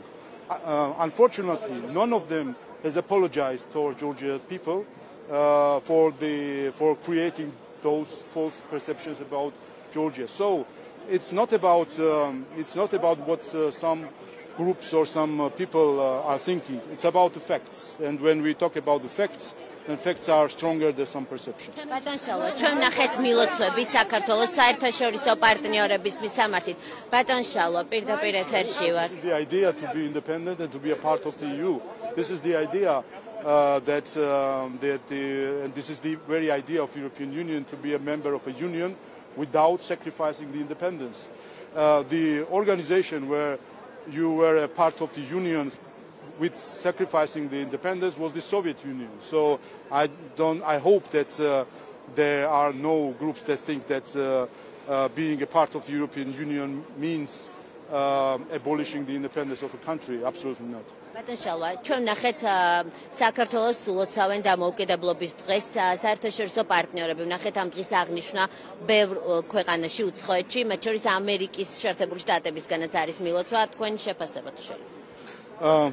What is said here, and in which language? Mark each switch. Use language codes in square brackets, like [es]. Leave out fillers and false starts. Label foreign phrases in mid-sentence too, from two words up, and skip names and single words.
[en] Unfortunately, none of them has apologized to Georgian people for creating those false perceptions about Georgia. So it's not about what some groups or some people are thinking. It's about the facts. And when we talk about the facts, then facts are stronger than some perceptions. [ka] ბატონ შალვა, ჩვენ ნახეთ მილოცვები საქართველოს საერთაშორისო პარტნიორების მისამართით. ბატონ შალვა, პირდაპირ ეთერში ვარ. [en] This is the idea to be independent and to be a part of the EU. This is the idea and this is the very idea of European Union, to be a member of a union without sacrificing the independence. The organization where you were a part of the union with sacrificing the independence was the Soviet Union. So I hope that there are no groups that think that being a part of the European Union means abolishing the independence of a country. Absolutely not. [ka] ბატონ შალვა, ჩვენ ნახეთ საქართველოს ულოცავენ დამოუკიდებლობის დღეს საერთაშორისო პარტნიორები. ნახეთ ამ დღის აღნიშვნა ბევრ ქვეყანაში უცხოეთში, მათ შორის ამერიკის შეერთებული შტატებისგანაც არის მილოცვა. თქვენი შეფასება თუ შეიძლება.